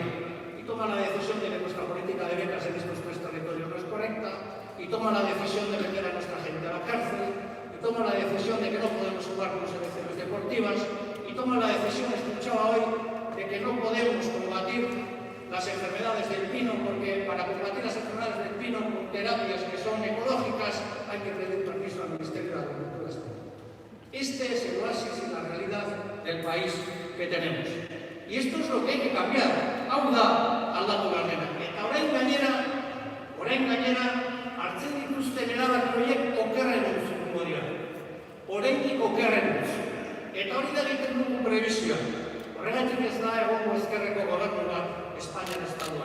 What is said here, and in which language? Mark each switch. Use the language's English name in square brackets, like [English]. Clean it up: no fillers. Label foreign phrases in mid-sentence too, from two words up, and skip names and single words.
[Spanish] Y toman la decisión de que nuestra política de becas en estos tres territorios no es correcta, y toman la decisión de meter a nuestra gente a la cárcel, y toman la decisión de que no podemos jugar con selecciones deportivas, y toman la decisión, escuchaba hoy, de que no podemos combatir las enfermedades del pino, porque para combatir las enfermedades del pino con terapias que son ecológicas hay que pedir permiso al Ministerio de Agricultura Española. Este es el oasis y la realidad del país que tenemos. Y esto es lo que hay que cambiar. [Basque] Hau da aldatu behar dena. Eta orain gainera, hartzen dituzten erabaki horiek okerren utzuko dira. Oraindik okerren utzu. Eta hori da egiten dugu prebisioa. Horregatik ez da egongo ezkerreko gobernu bat Espainian Estatuan.